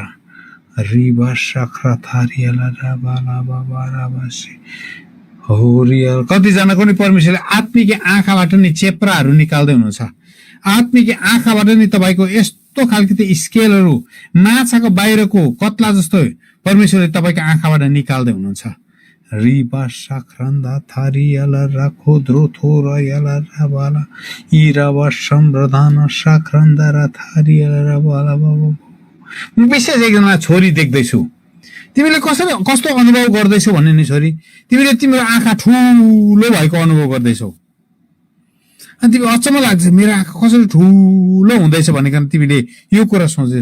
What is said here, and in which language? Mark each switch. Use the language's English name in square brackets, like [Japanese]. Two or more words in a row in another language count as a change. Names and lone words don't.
[Nepali] रिबा साख्रा थारियाला राबाला बाबा राबासी हो रियल। कतिजनाको नि परमेश्वरले आत्मिक आँखाबाट नि चेप्राहरू निकाल्दै हुनुहुन्छ। आत्मिक आँखाबाट नि तपाईँको यस्तो खालको त्यो स्केलहरू माछाको बाहिरको कत्ला जस्तो परमेश्वरले तपाईँको आँखाबाट निकाल्दै हुनुहुन्छ। रिबा साख्रन्दा थारियाला राखो द्रोथो रयाला राबाला इराबा सम्प्रदान साख्रन्दा रा थारियाला राबाला बाबा। म विशेष एकजना छोरी देख्दैछु, तिमीले कस्तो अनुभव गर्दैछौ भन्ने नि छोरी, तिमीले तिम्रो आँखा ठुलो भएको अनुभव गर्दैछौ, अनि तिमी अचम्म लाग्छ मेरो आँखा कसरी ठुलो हुँदैछ भनेर तिमीले यो कुरा सोच्दै।